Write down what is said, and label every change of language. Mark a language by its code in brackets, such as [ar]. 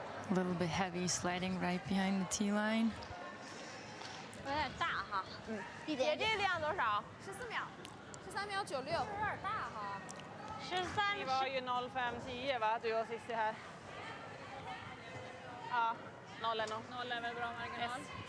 [en] A little bit heavy sliding right behind the tee line. [zh] 有点大哈。姐这量多少？14秒，13秒96，有点大哈。 13。 [sv] Vi var ju 05.10 va, du och Cissi här. Ja, 0 är nog. 0 är väl bra marginal. Yes.